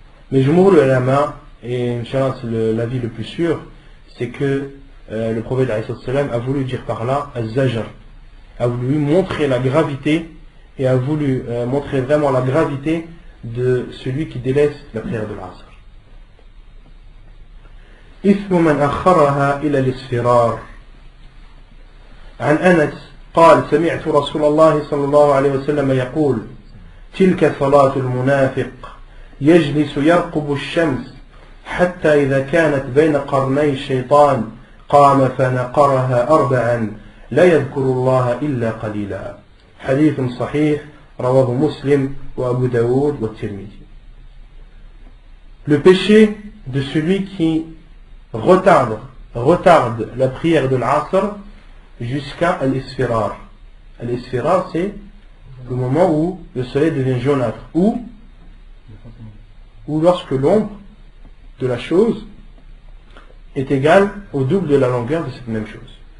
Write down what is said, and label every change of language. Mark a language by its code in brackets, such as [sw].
[fr] Mais Jumhur ulama, et Inch'Allah c'est l'avis le plus sûr, c'est que le prophète a voulu dire par là az-zajr, a voulu montrer la gravité et a voulu montrer vraiment la gravité de celui qui délaisse la prière de l'Asr. [ar] إثم من أخرها إلى الإسفرار. عن أنس قال سمعت رسول الله صلى الله عليه وسلم يقول تلك صلاة المنافق يجلس يرقب الشمس حتى إذا كانت بين قرني الشيطان قام فنقرها أربعا لا يذكر الله إلا قليلا. حديث صحيح رواه مسلم وأبو داود والترمذي. [fr] Le péché de celui qui retarde la prière de l'Asr jusqu'à l'Isfirar. L'Isfirar, c'est le moment où le soleil devient jaunâtre, ou lorsque l'ombre de la chose est égale au double de la longueur de cette même chose.